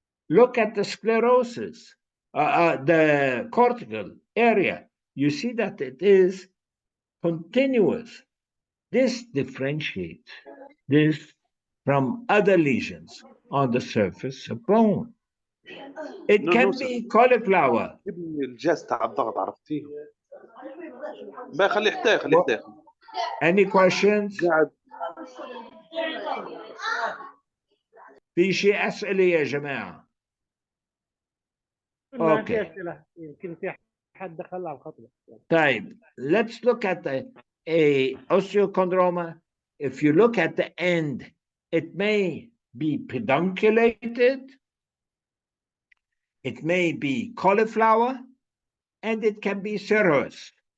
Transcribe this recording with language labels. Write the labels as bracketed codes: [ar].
[en] Look at the sclerosis, the cortical area. You see that it is continuous. This differentiates this from other lesions on the surface of bone. It can be cauliflower. [ar] الجهاز تاع الضغط عرفتيه؟ ما خليه يحتاج [en] Any questions؟ [ar] في شيء أسئلة يا جماعة؟ ما في أسئلة، يمكن في حد دخل على الخطوة. [en] طيب, let's look at a osteochondroma. If you look at the end, it may be pedunculated, it may be cauliflower, and it can be serous.